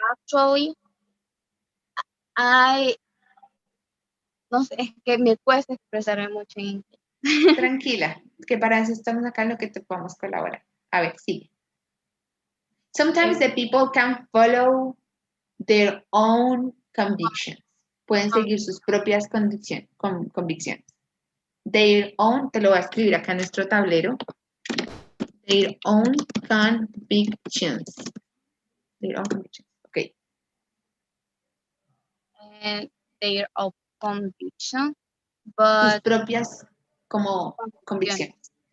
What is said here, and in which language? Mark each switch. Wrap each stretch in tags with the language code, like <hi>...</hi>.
<en>actually I</en> <es>no sé, es que me cuesta expresarme mucho en inglés. Tranquila, que para eso estamos acá en lo que te podamos colaborar. A ver, sigue.</es> <en>Sometimes the people can follow their own convictions.</en> <es>Pueden seguir sus propias convicciones.</es> <en>Their own,</en> <es>te lo voy a escribir acá en nuestro tablero.</es> <en>Their own convictions. Their own convictions. Ok. And their own conviction,</en> <es>Tus</es> <en>but</en> <es>propias como convicciones.</es>